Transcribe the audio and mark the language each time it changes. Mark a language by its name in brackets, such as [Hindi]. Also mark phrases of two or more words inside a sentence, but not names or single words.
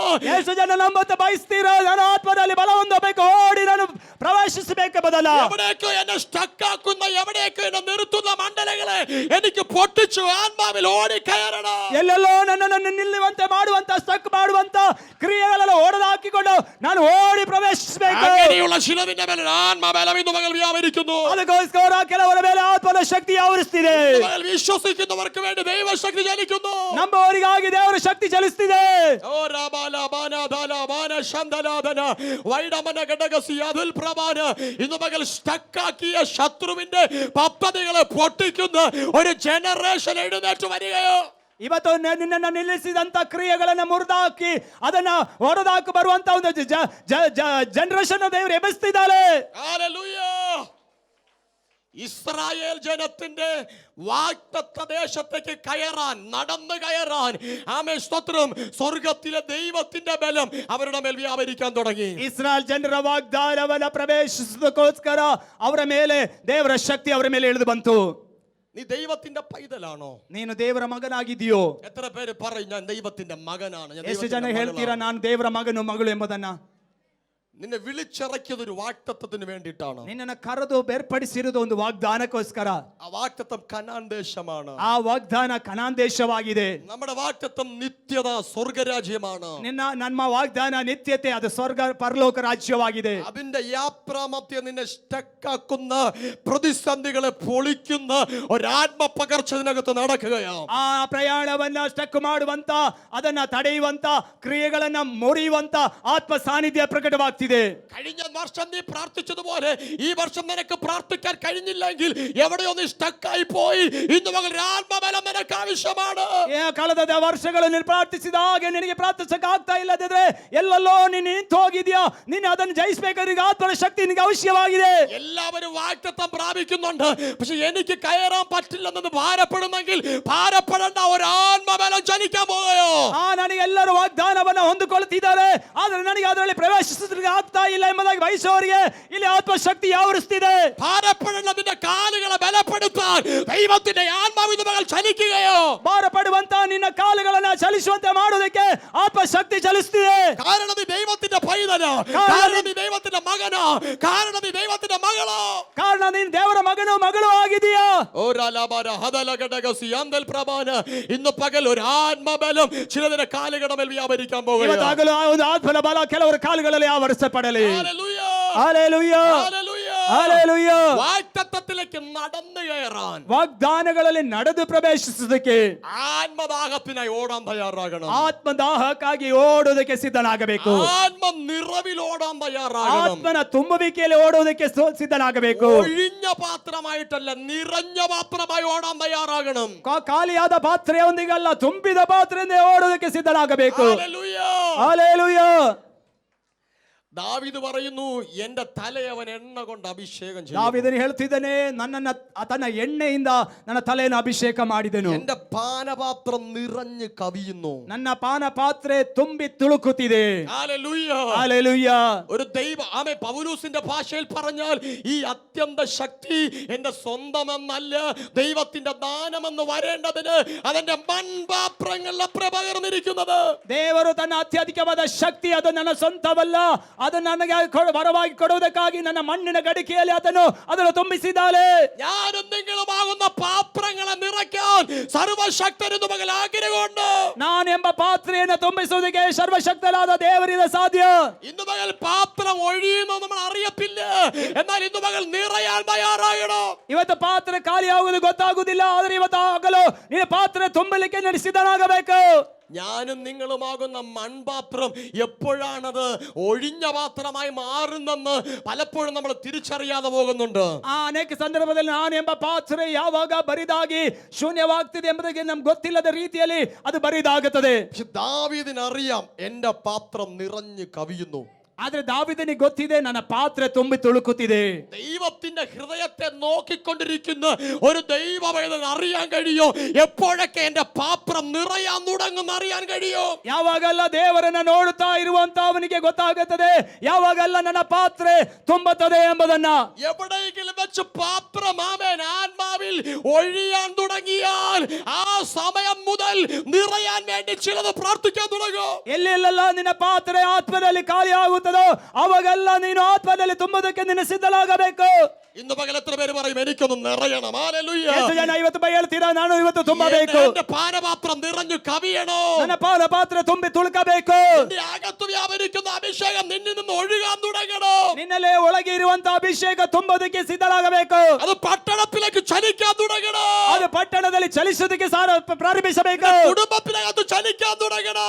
[Kannada] ಎಷ್ಟು ಜನ ನಂಬುತ್ತ ಬಯಸ್ತೀರೋ, ನಾನು ಆತ್ಮದಲ್ಲಿ ಬಲ ಹೊಂದಬೇಕು, ಓಡಿ ನಾನು ಪ್ರವೇಶಿಸಬೇಕು ಬದಲ. [Malayalam] എവിടെയൊക്കെ എന്നെ സ്റ്റക്കാക്കുന്ന, എവിടെയൊക്കെ എന്നെ നിർത്തുന്ന മണ്ഡലങ്ങളെ എനിക്ക് പൊട്ടിച്ചു ആത്മാവിൽ ഓടി കയറണം. [Kannada] ಎಲ್ಲೆಲ್ಲೋ ನನ್ನನ್ನು ನಿಲ್ಲುವಂತೆ ಮಾಡುವಂತ ಸ್ಟಕ್ ಮಾಡುವಂತ ಕ್ರಿಯೆಗಳೆಲ್ಲ ಓಡದ ಹಾಕಿಕೊಂಡು ನಾನು ಓಡಿ ಪ್ರವೇಶಿಸಬೇಕು. [Malayalam] അങ്ങനെയുള്ള ശിലവിന്റെ മേൽ ആത്മബലം ഇന്ന് പകൽ വ്യാപരിക്കുന്നു. [Kannada] ಅದಕ್ಕೋಸ್ಕರ ಕೆಲವರ ಮೇಲೆ ಆತ್ಮದ ಶಕ್ತಿ ಆವರಿಸ್ತಿದೆ. [Malayalam] ഇന്ന് പകൽ വിശ്വസിക്കുന്നവർക്ക് വേണ്ടി ദൈവശക്തി ചലിക്കുന്നു. [Kannada] ನಂಬುವವರಿಗಾಗಿ ದೇವರ ಶಕ್ತಿ ಚಲಿಸ್ತಿದೆ. ഓ രാബാല ബാന ദാല ബാന ശന്തലാദന വൈഡമന ഘടകസി അതുൽ പ്രഭാന. [Malayalam] ഇന്ന് പകൽ സ്റ്റക്കാക്കിയ ശത്രുവിന്റെ പദ്ധതികളെ പൊട്ടിക്കുന്ന ഒരു ജനറേഷൻ എഴുന്നേറ്റ് വരികയോ. [Kannada] ಇವತ್ತು ನಿನ್ನನ್ನು ನಿಲ್ಲಿಸಿದಂತ ಕ್ರಿಯೆಗಳನ್ನ ಮುರಿದಾಕಿ ಅದನ್ನ ಹೊಡೆದಾಕಿ ಬರುವಂತ ಒಂದು ಜನರೇಷನ್ ದೇವರು ಎಬ್ಬಿಸ್ತಿದ್ದಾರೆ. [Malayalam] ഹല്ലേലൂയ. ഇസ്രായേൽ ജനത്തിന്റെ വാഗ്ദത്ത ദേശത്തേക്ക് കയറാൻ, നടന്നു കയറാൻ, ആമേ സ്തോത്രം, സ്വർഗത്തിലെ ദൈവത്തിന്റെ ബലം അവരുടെ മേൽ വ്യാപരിക്കാൻ തുടങ്ങി. [Kannada] ಇಸ್ರಾಯೇಲ್ ಜನರ ವಾಗ್ದಾನವನ್ನ ಪ್ರವೇಶಿಸೋದಕ್ಕೋಸ್ಕರ ಅವರ ಮೇಲೆ ದೇವರ ಶಕ್ತಿ ಅವರ ಮೇಲೆ ಇಳಿದು ಬಂತು. [Malayalam] നീ ദൈവത്തിന്റെ പൈതലാണോ? [Kannada] ನೀನು ದೇವರ ಮಗನಾಗಿದೆಯೋ? [Malayalam] എത്ര പേര് പറയും ഞാൻ ദൈവത്തിന്റെ മകനാണ്, ഞാൻ [Kannada] ಎಷ್ಟು ಜನ [Malayalam] ദൈവത്തിന്റെ [Kannada] ಹೇಳ್ತೀರಾ [Malayalam] മകളാണ്? [Kannada] ನಾನು ದೇವರ ಮಗನು ಮಗಳು ಎಂಬುದನ್ನ? [Malayalam] നിന്നെ വിളിച്ചിറക്കിയത് ഒരു വാഗ്ദത്തത്തിന് വേണ്ടിയിട്ടാണ്. [Kannada] ನಿನ್ನನ್ನು ಕರೆದು ಬೇರ್ಪಡಿಸಿರುವುದು ಒಂದು ವಾಗ್ದಾನಕ್ಕೋಸ್ಕರ. [Malayalam] ആ വാഗ്ദത്തം കനാൻ ദേശമാണ്. [Kannada] ಆ ವಾಗ್ದಾನ ಕನಾನ್ ದೇಶವಾಗಿದೆ. [Malayalam] നമ്മുടെ വാഗ്ദത്തം നിത്യത സ്വർഗരാജ്യമാണ്. [Kannada] ನಮ್ಮ ವಾಗ್ದಾನ ನಿತ್ಯತೆ, ಅದು ಸ್ವರ್ಗ ಪರಲೋಕ ರಾಜ್ಯವಾಗಿದೆ. [Malayalam] അതിന്റെ യാത്രാമധ്യം നിന്നെ സ്റ്റക്കാക്കുന്ന പ്രതിസന്ധികളെ പൊളിക്കുന്ന ഒരാത്മ പകർച്ചതിനകത്ത് നടക്കുകയാണ്. [Kannada] ಆ ಪ್ರಯಾಣವನ್ನ ಸ್ಟಕ್ ಮಾಡುವಂತ, ಅದನ್ನ ತಡೆಯುವಂತ ಕ್ರಿಯೆಗಳನ್ನ ಮುರಿಯುವಂತ ಆತ್ಮ ಸಾನ್ನಿಧ್ಯ ಪ್ರಕಟವಾಗ್ತಿದೆ. [Malayalam] കഴിഞ്ഞ വർഷം നീ പ്രാർത്ഥിച്ചതുപോലെ ഈ വർഷം നിനക്ക് പ്രാർത്ഥിക്കാൻ കഴിഞ്ഞില്ലെങ്കിൽ എവിടെയോ നീ സ്റ്റക്കായി പോയി. ഇന്ന് മകൾ ആത്മബലം നിനക്ക് ആവശ്യമാണ്. [Kannada] ಕಳೆದ ವರ್ಷಗಳು ನೀನು ಪ್ರಾರ್ಥಿಸಿದ ಹಾಗೆ ನಿನಗೆ ಪ್ರಾರ್ಥಿಸಕ್ಕೆ ಆಗ್ತಾ ಇಲ್ಲದಿದ್ರೆ ಎಲ್ಲೆಲ್ಲೋ ನೀನು ನಿಂತು ಹೋಗಿದ್ಯಾ, ನೀನು ಅದನ್ನು ಜಯಿಸಬೇಕಾದ್ರೆ ಆತ್ಮದ ಶಕ್ತಿ ನಿನಗೆ ಅವಶ್ಯವಾಗಿದೆ. [Malayalam] എല്ലാവരും വാഗ്ദത്തം പ്രാപിക്കുന്നുണ്ട്, പക്ഷെ എനിക്ക് കയറാൻ പറ്റില്ലെന്ന് ഭാരപ്പെടുന്നെങ്കിൽ ഭാരപ്പെടേണ്ട, ഒരു ആത്മബലം ജനിക്കാൻ പോവുകയോ. [Kannada] ನನಗೆ ಎಲ್ಲರೂ ವಾಗ್ದಾನವನ್ನ ಹೊಂದಿಕೊಳ್ಳುತ್ತಿದ್ದಾರೆ, ಆದ್ರೆ ನನಗೆ ಅದರಲ್ಲಿ ಪ್ರವೇಶಿಸಲಿಕ್ಕೆ ಆಗ್ತಾ ಇಲ್ಲ ಎಂಬುದಾಗಿ ಬಯಸುವವರಿಗೆ ಇಲ್ಲಿ ಆತ್ಮಶಕ್ತಿ ಆವರಿಸ್ತಿದೆ. [Malayalam] ഭാരപ്പെടേണ്ട, നിന്റെ കാലുകളെ ബലപ്പെടുത്താൻ ദൈവത്തിന്റെ ആത്മാവിന്റെ മകൾ ചലിക്കുകയോ. [Kannada] ಭಾರಪಡುವಂತ ನಿನ್ನ ಕಾಲುಗಳನ್ನ ಚಲಿಸುವಂತೆ ಮಾಡುವುದಕ್ಕೆ ಆತ್ಮಶಕ್ತಿ ಚಲಿಸ್ತಿದೆ. [Malayalam] കാരണം നീ ദൈവത്തിന്റെ പൈതലോ, കാരണം നീ ദൈവത്തിന്റെ മകനോ, കാരണം നീ ദൈവത്തിന്റെ മകളോ, [Kannada] ಕಾರಣ ನೀನು ದೇವರ ಮಗನು ಮಗಳು ಆಗಿದೆಯಾ. [Malayalam] ഇന്ന് പകൽ ഒരു ആത്മബലം ചിലതിന്റെ കാലുകളുടെ മേൽ വ്യാപരിക്കാൻ പോകുന്നു. [Kannada] ಇವತ್ತಾಗಲೂ ಆ ಒಂದು ಆತ್ಮನ ಬಲ ಕೆಲವರ ಕಾಲುಗಳಲ್ಲಿ ಆವರಿಸಪಡಲಿ. [Malayalam] ഹല്ലേലൂയ. [Kannada] ಹಲ್ಲೆಲೂಯಾ. [Malayalam] ഹല്ലേലൂയ. [Kannada] ಹಲ್ಲೆಲೂಯಾ. [Malayalam] വാഗ്ദത്തത്തിലേക്ക് നടന്നു കയറാൻ, [Kannada] ವಾಗ್ದಾನಗಳಲ್ಲಿ ನಡೆದು ಪ್ರವೇಶಿಸುವುದಕ್ಕೆ, [Malayalam] ആത്മദാഹത്തിനായി ഓടാൻ തയ്യാറാകണം. [Kannada] ಆತ್ಮದಾಹಕ್ಕಾಗಿ ಓಡುವುದಕ್ಕೆ ಸಿದ್ಧನಾಗಬೇಕು. [Malayalam] ആത്മ നിറവിൽ ഓടാൻ തയ്യാറാകണം. [Kannada] ಆತ್ಮನ ತುಂಬುವಿಕೆಯಲ್ಲಿ ಓಡುವುದಕ್ಕೆ ಸಿದ್ಧನಾಗಬೇಕು. [Malayalam] ഒഴിഞ്ഞ പാത്രമായിട്ടല്ല, നിറഞ്ഞ പാത്രമായി ഓടാൻ തയ്യാറാകണം. [Kannada] ಖಾಲಿಯಾದ ಪಾತ್ರೆಯೊಂದಿಗಲ್ಲ, ತುಂಬಿದ ಪಾತ್ರೆಯಿಂದ ಓಡುವುದಕ್ಕೆ ಸಿದ್ಧನಾಗಬೇಕು. [Malayalam] ഹല്ലേലൂയ. [Kannada] ಹಲ್ಲೆಲೂಯಾ. [Malayalam] ദാവീദ് പറയുന്നു, എന്റെ തലയെ അവൻ എണ്ണ കൊണ്ട് അഭിഷേകം ചെയ്തു. [Kannada] ದಾವೀದನು ಹೇಳ್ತಿದ್ದಾನೆ, ನನ್ನನ್ನ ತನ್ನ ಎಣ್ಣೆಯಿಂದ ನನ್ನ ತಲೆಯನ್ನು ಅಭಿಷೇಕ ಮಾಡಿದನು. [Malayalam] എന്റെ പാനപാത്രം നിറഞ്ഞു കവിയുന്നു. [Kannada] ನನ್ನ ಪಾನ ಪಾತ್ರೆ ತುಂಬಿ ತುಳುಕುತ್ತಿದೆ. [Malayalam] ഹല്ലേലൂയ. ഹല്ലേലൂയ. ഒരു പൗലോസിന്റെ ഭാഷയിൽ പറഞ്ഞാൽ ഈ അത്യന്ത ശക്തി എന്റെ സ്വന്തമെന്നല്ല, ദൈവത്തിന്റെ ദാനമെന്ന് വരേണ്ടതിന് അതെന്റെ മൺപാത്രങ്ങളിലെ പകർന്നിരിക്കുന്നത്. [Kannada] ದೇವರು ತನ್ನ ಅತ್ಯಧಿಕವಾದ ಶಕ್ತಿ ಅದು ನನ್ನ ಸ್ವಂತವಲ್ಲ, ಅದು ನನಗೆ ವರವಾಗಿ ಕೊಡುವುದಕ್ಕಾಗಿ ನನ್ನ ಮಣ್ಣಿನ ಗಡಿಕೆಯಲ್ಲಿ ಅದನ್ನು ತುಂಬಿಸಿದ್ದಾನೆ. [Malayalam] ഞാനും നിങ്ങളുമാകുന്ന പാത്രങ്ങളെ നിറയ്ക്കാൻ സർവശക്തനെന്ന് മകൾ ആഗ്രഹമുണ്ട്. [Kannada] ನಾನು ಎಂಬ ಪಾತ್ರೆಯನ್ನು ತುಂಬಿಸುವುದಕ್ಕೆ ಸರ್ವಶಕ್ತನಾದ ದೇವರಿಂದ ಸಾಧ್ಯ. [Malayalam] ഇന്ന് മകൾ പാത്രം ഒഴിയുന്നു നമ്മൾ അറിയത്തില്ല, എന്നാൽ ഇന്ന് മകൾ നിറയാൻ തയ്യാറാകണം. [Kannada] ಇವತ್ತು ಪಾತ್ರೆ ಖಾಲಿ ಆಗುವುದು ಗೊತ್ತಾಗುವುದಿಲ್ಲ, ಆದರೆ ಇವತ್ತು ಆಗಲು ನೀನು ಪಾತ್ರೆ ತುಂಬಲಿಕ್ಕೆ ನಡೆಸಿದನಾಗಬೇಕು. [Malayalam] ഞാനും നിങ്ങളുമാകുന്ന മൺപാത്രം എപ്പോഴാണത് ഒഴിഞ്ഞ പാത്രമായി മാറുന്നെന്ന് പലപ്പോഴും നമ്മൾ തിരിച്ചറിയാതെ പോകുന്നുണ്ട്. [Kannada] ಅನೇಕ ಸಂದರ್ಭದಲ್ಲಿ ನಾನು ಎಂಬ ಪಾತ್ರೆ ಯಾವಾಗ ಬರಿದಾಗಿ ಶೂನ್ಯವಾಗ್ತಿದೆ ಎಂಬುದಕ್ಕೆ ನಮ್ಗೆ ಗೊತ್ತಿಲ್ಲದ ರೀತಿಯಲ್ಲಿ ಅದು ಬರಿದಾಗುತ್ತದೆ. [Malayalam] പക്ഷെ ദാവീദിനറിയാം എന്റെ പാത്രം നിറഞ്ഞു കവിയുന്നു. [Kannada] ಆದ್ರೆ ದಾವೀದನಿಗೆ ಗೊತ್ತಿದೆ, ನನ್ನ ಪಾತ್ರೆ ತುಂಬಿ ತುಳುಕುತ್ತಿದೆ. [Malayalam] ദൈവത്തിന്റെ ഹൃദയത്തെ നോക്കിക്കൊണ്ടിരിക്കുന്ന ഒരു ദൈവവേദന അറിയാൻ കഴിയോ എപ്പോഴൊക്കെ എന്റെ പാത്രം നിറയാൻ തുടങ്ങുന്ന അറിയാൻ കഴിയോ. [Kannada] ಯಾವಾಗೆಲ್ಲ ದೇವರನ್ನ ನೋಡುತ್ತಾ ಇರುವಂತ ಅವನಿಗೆ ಗೊತ್ತಾಗುತ್ತದೆ ಯಾವಾಗೆಲ್ಲ ನನ್ನ ಪಾತ್ರೆ ತುಂಬುತ್ತದೆ ಎಂಬುದನ್ನ. [Malayalam] എവിടെയെങ്കിലും വെച്ച് പാത്രം ആത്മാവിൽ ഒഴിയാൻ തുടങ്ങിയാൽ ആ സമയം മുതൽ നിറയാൻ വേണ്ടി ചിലത് പ്രാർത്ഥിക്കാൻ തുടങ്ങും. [Kannada] ಎಲ್ಲೆಲ್ಲ ನಿನ್ನ ಪಾತ್ರೆ ಆತ್ಮದಲ್ಲಿ ಖಾಲಿ ಆಗುತ್ತದೆ ಅವಾಗೆಲ್ಲ ನೀನು ಆತ್ಮದಲ್ಲಿ ತುಂಬುವುದಕ್ಕೆ ನಿನ್ನ ಸಿದ್ಧಲಾಗಬೇಕು. [Malayalam] ഇന്ന് പകൽ എത്ര പേര് പറയും എനിക്കൊന്ന് നിറയണം? ഹല്ലേലൂയ. [Kannada] ಎಷ್ಟು ಜನ ಇವತ್ತು ಹೇಳ್ತೀರಾ, ನಾನು ಇವತ್ತು ತುಂಬಬೇಕು, [Malayalam] എന്റെ പാനപാത്രം നിറഞ്ഞു കവിയണോ, [Kannada] ನನ್ನ ಪಾನ ಪಾತ್ರೆ ತುಂಬಿ ತುಳುಕಬೇಕು. [Malayalam] നിന്റെ അകത്ത് വ്യാപരിക്കുന്ന അഭിഷേകം നിന്നിൽ നിന്ന് ഒഴുകാൻ തുടങ്ങണം. [Kannada] ನಿನ್ನಲ್ಲೇ ಒಳಗೆ ಇರುವಂತ ಅಭಿಷೇಕ ತುಂಬುವುದಕ್ಕೆ ಸಿದ್ಧಲಾಗಬೇಕು. [Malayalam] അത് പട്ടണത്തിലേക്ക് ചലിക്കാൻ തുടങ്ങണം. [Kannada] ಅದು ಪಟ್ಟಣದಲ್ಲಿ ಚಲಿಸುವುದಕ್ಕೆ ಪ್ರಾರಂಭಿಸಬೇಕು. [Malayalam] കുടുംബത്തിനകത്ത് ചലിക്കാൻ തുടങ്ങണം.